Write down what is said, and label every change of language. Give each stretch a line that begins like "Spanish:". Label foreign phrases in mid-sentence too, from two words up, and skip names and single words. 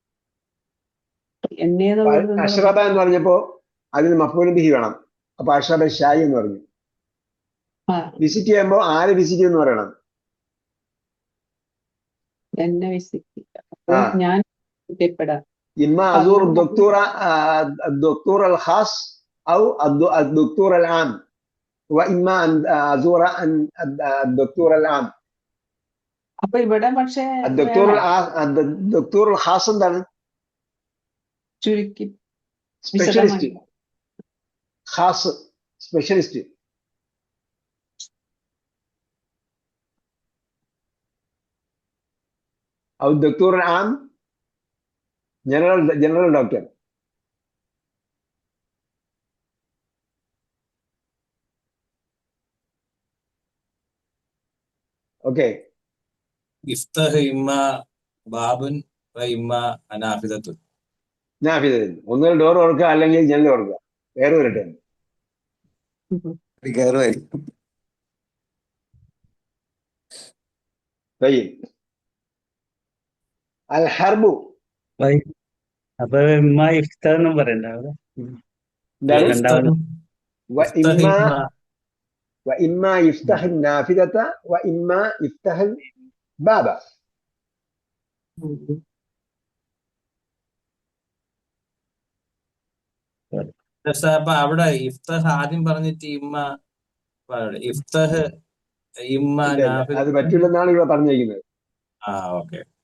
Malayalam: അഷ്റബ എന്ന് പറഞ്ഞപ്പോ അതിന് മഫ്ഊലും ബിഹി വേണം.
Arabic: അപ്പൊ أشرب شاي എന്ന് പറഞ്ഞു.
Malayalam: വിസിറ്റ് ചെയ്യുമ്പോ ആര് വിസിറ്റ് ചെയ്യുമെന്ന് പറയണം. ഞാൻ
Arabic: إما أزور الدكتور الخاص او الدكتور العام واما ان ازور الدكتور العام.
Malayalam: അപ്പൊ ഇവിടെ പക്ഷേ
Arabic: الدكتور الخاص എന്താണ്?
Malayalam: ചുരുക്കി സ്പെഷ്യലിസ്റ്റ്. ഖാസ് സ്പെഷ്യലിസ്റ്റ്.
Arabic: او الدكتور العام
English: general doctor.
Malayalam: ഓക്കെ.
Arabic: افتح إما بابٌ وإما نافذةٌ. നാഫിദത്തുൻ.
Malayalam: ഒന്നുകിൽ ഡോർ തുറക്കുക അല്ലെങ്കിൽ ജനൽ തുറക്കുക. വേറെ വരട്ടെ. കയറുമായിരിക്കും.
Arabic: الحرب.
Malayalam: അപ്പൊ
Arabic: إما إفطار
Malayalam: എന്നും പറയണ്ട അവിടെ?
Arabic: وإما يفتح النافذة وإما يفتح الباب.
Malayalam: അപ്പൊ അവിടെ ഇഫ്തഹ് ആദ്യം പറഞ്ഞിട്ട്
Arabic: إما افتح إما
Malayalam: അത് പറ്റില്ലെന്നാണ് ഇവിടെ പറഞ്ഞിരിക്കുന്നത്. ഓക്കെ.